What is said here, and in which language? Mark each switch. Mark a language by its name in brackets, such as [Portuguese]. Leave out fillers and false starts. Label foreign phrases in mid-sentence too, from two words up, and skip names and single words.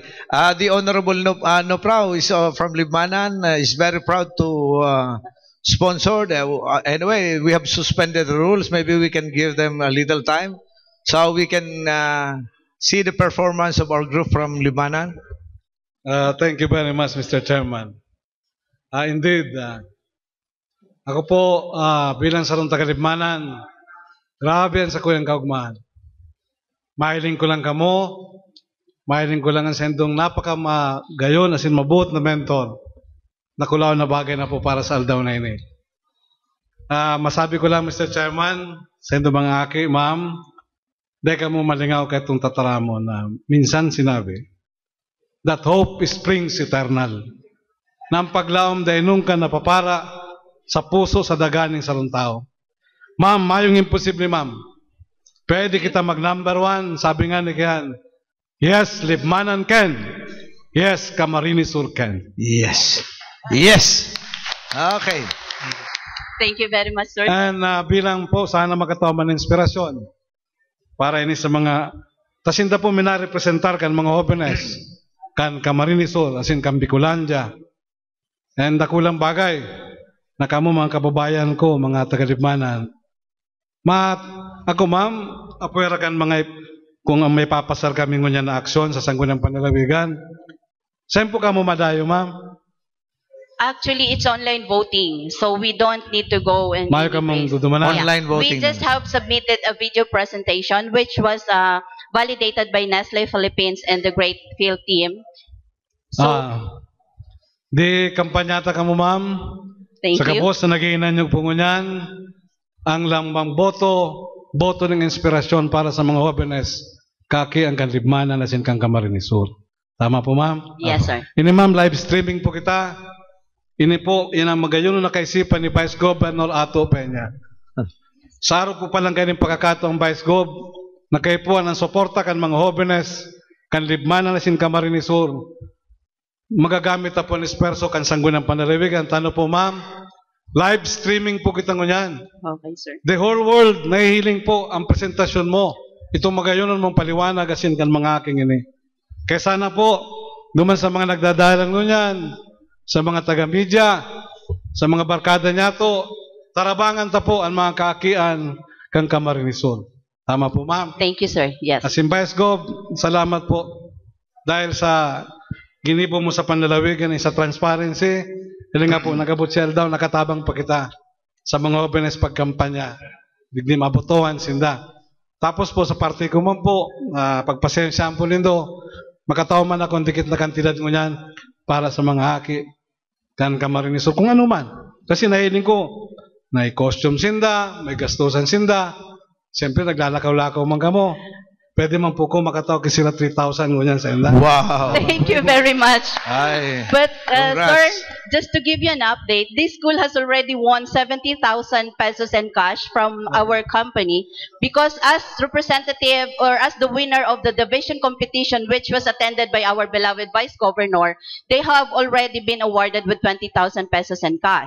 [English] The Honorable Noprao is from Libmanan, is very proud to sponsor. Anyway, we have suspended the rules. Maybe we can give them a little time so we can see the performance of our group from Libmanan. Thank you very much, Mr. Chairman. Indeed, [Bikol] ako po bilang sarong taga-Libmanan, grabe yan sa kuyang kaugmaan. Mahiling ko lang kamo, mahiling ko lang ang sendong napaka-gayon, asin mabuot na mentor, na kulaw na bagay na po para sa aldaw na ini. Masabi ko lang, Mr. Chairman, sendo mga aki, ma'am, di ka mo malingaw kahit itong tataramo na minsan sinabi, [English] that hope springs eternal. [Bikol] Nang paglaom dahil nung ka napapara sa puso sa daganing sarong tao. Ma'am, mayong imposible, ma'am. Pwede kita mag-number 1, sabi nga ni Kian. [English] Yes, Libmanan can. Yes, Camarines Sur can. Yes. Yes. Okay. Thank you very much, sir. [Bikol] And bilang po, sana magkatawa ng inspirasyon para ini sa mga tasinda po minarepresentar kan mga jóvenes kan Camarines Sur, asin kan Bicolandia. And dakulang bagay na kamo mga kababayan ko, mga taga-Libmanan. Ako ma'am, apwera kan mga kung may papasar kami ngunya na aksyon sa sanggunang panlalawigan. Saan po kamo madayo, ma'am? [English] Actually, it's online voting, so we don't need to go and [Bikol] Mayo ka mong dudumanan. [English] Online voting. We just have submitted a video presentation which was validated by Nestle Philippines and the Great Field Team. So [Bikol] Di kampanyata ka mo, ma'am. [English] Thank [Bikol] Sa [English] you. [Bikol] kabos na nagiinan yung pungunyan, ang lambang boto ng inspirasyon para sa mga jóvenes, kaki ang kanlibmanan na kang Camarines Sur. Tama po, ma'am? [English] Yes, sir. [Bikol] Ini, ma'am, live streaming po kita. Ini po, yan ang magayon na kaisipan ni Vice Governor Ato Peña. Saro po palang kayo ng pagkakataong Vice Gov, na kayo po ang suporta kan mga jóvenes, kanlibmanan na Camarines Sur. Magagamit na po ang esperso kan sanggunang panalawigan. Tano po, ma'am? Live streaming po kita ngunyan. [English] Okay, sir. The whole world, [Bikol] nahihiling po ang presentasyon mo. Itong magayonon mong paliwanag asin kan mga aking ini. Kaya sana po, duman sa mga nagdadalang ngunyan, sa mga taga-media, sa mga barkada niya to, tarabangan ta po ang mga kaakian kang Camarines Sur. Tama po, ma'am? [English] Thank you, sir. Yes. [Bikol] Asin Vice Gov, salamat po. Dahil sa ginibo mo sa panlalawigan, sa transparency, dahil nga po, nagabutsel daw, nakatabang pa kita sa mga jóvenes pagkampanya. Digdi mabotohan, sinda. Tapos po sa party ko man po, pagpasensyaan po nindo, makatawa man akong dikit na kantidad mo yan para sa mga haki, kan Camarines Sur, kung ano man. Kasi nahiling ko, may costume sinda, may gastusan sinda, siyempre naglalakaw-lakaw man kamo. Pwede man po ko makataw kasi sila 3,000 ngunyan sa inda. Wow. [English] Thank you very much. Ay. But, Congrats. sir, just to give you an update, this school has already won 70,000 pesos in cash from our company because as representative or as the winner of the division competition, which was attended by our beloved Vice Governor, they have already been awarded with 20,000 pesos in cash.